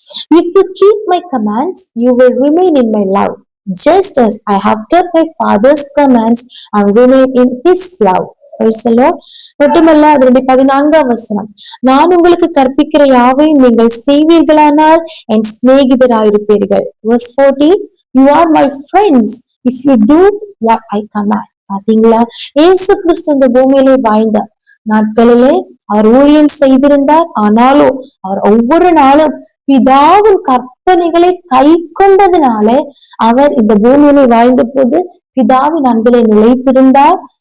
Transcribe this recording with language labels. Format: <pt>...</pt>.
<en>If you keep my commands, you will remain in my love, just as I have kept my father's commands and remain in his love.</en> <ta>மட்டுமல்ல, அதனுடைய 14ஆம் வசனம், நான் உங்களுக்கு கற்பிக்கிற யாவையும் நீங்கள் செய்வீர்களானால் என் சிநேகிதராயிருப்பீர்கள்.</ta> <en>Verse 14, you are my friends if you do what I command.</en> <ta>பாத்தீங்களா, இயேசு கிறிஸ்து இந்த பூமியிலே வாழ்ந்த நாட்களிலே அவர் ஊழியம் செய்திருந்தார். ஆனாலும் அவர் ஒவ்வொரு நாளும் பிதாவின் கற்பனைகளை கை கொண்டதினாலே அவர் இந்த பூமியிலே வாழ்ந்த போது பிதாவின் அன்பிலே நிலைத்திருந்தார்.</ta>